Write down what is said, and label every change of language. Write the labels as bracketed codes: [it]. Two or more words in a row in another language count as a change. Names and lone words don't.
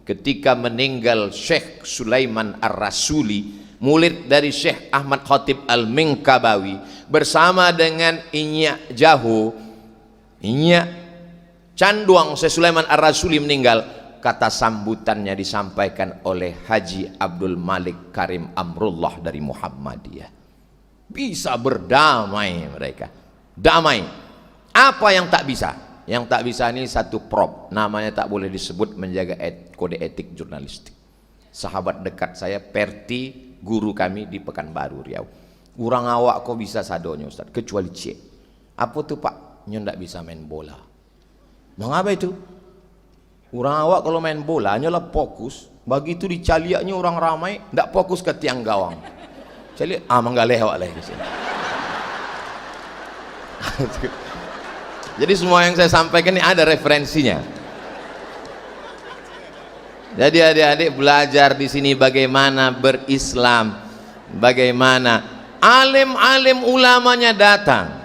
[id] Ketika meninggal Syekh Sulaiman Ar-Rasuli, murid dari Syekh Ahmad Khatib Al-Minkabawi, bersama dengan Inyak Jaho, Inyak Canduang Syekh Sulaiman Ar-Rasuli meninggal, kata sambutannya disampaikan oleh Haji Abdul Malik Karim Amrullah dari Muhammadiyah. Bisa berdamai mereka, damai. Apa yang tak bisa? Yang tak bisa ini satu prop, namanya tak boleh disebut, menjaga kode etik jurnalistik. Sahabat dekat saya Perti, guru kami di Pekanbaru Riau, [min] urang awak kok bisa sadonya [id] Ustaz, kecuali C. Apa tuh Pak? [min] Nyo ndak [id] bisa main bola. Mengapa itu? [min] Urang awak kalau main bola nyolah fokus, begitu dicaliaknya orang ramai ndak fokus ke tiang gawang. Cali manggaleh awak lah di sini. [id] Jadi semua yang saya sampaikan ini ada referensinya. Jadi adik-adik belajar di sini bagaimana berislam, bagaimana alim-alim ulamanya datang.